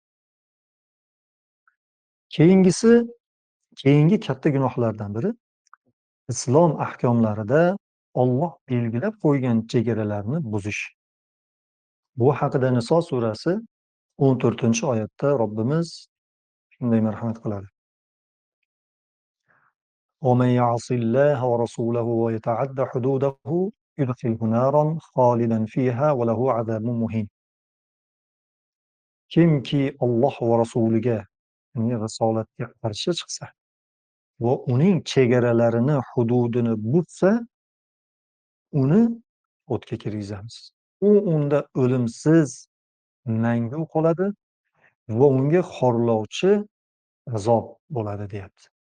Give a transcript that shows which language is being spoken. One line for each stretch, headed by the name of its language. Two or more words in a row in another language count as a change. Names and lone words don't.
Uzbek: Keyingi katta gunohlardan biri islom ahkomlarida Alloh belgilab qo'ygan chegaralarni buzish. Bu haqida Niso surasi 14-oyatda Robbimiz shunday marhamat qiladi.
Arabic: وَمَنْ يَعْصِ اللَّهَ وَرَسُولَهُ وَيَتَعَدَّ حُدُودَهُ يُدْخِلْهُ نَارًا خَالِدًا فِيهَا وَلَهُ عَذَابٌ مُهِينٌ.
Uzbek: Kimki Alloh va rasuliga, uning risolatga qarshi chiqsa va uning chegaralarini, hududini buzsa, uni o'tga kirgizamiz. Unda o'limsiz mangu qoladi va unga xorlovchi azob bo'ladi, deyapti.